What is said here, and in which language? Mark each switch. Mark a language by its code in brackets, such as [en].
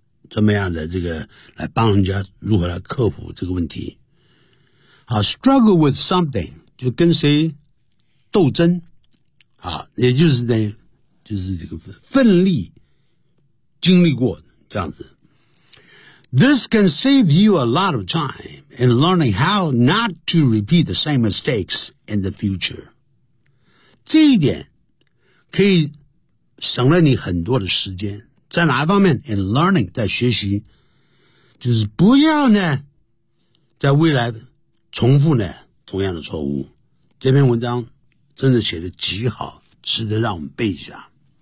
[zh] 怎么样的这个来帮人家如何来克服这个问题。好， [en] struggle with something， [zh] 就跟谁斗争。好，也就是呢，就是这个奋力经历过这样子。 [en] This can save you a lot of time in learning how not to repeat the same mistakes in the future. [zh] 这一点可以省了你很多的时间。在哪一方面 ？ [en] In learning， [zh] 在学习，就是不要呢，在未来重复呢同样的错误。这篇文章真的写得极好，值得让我们背一下。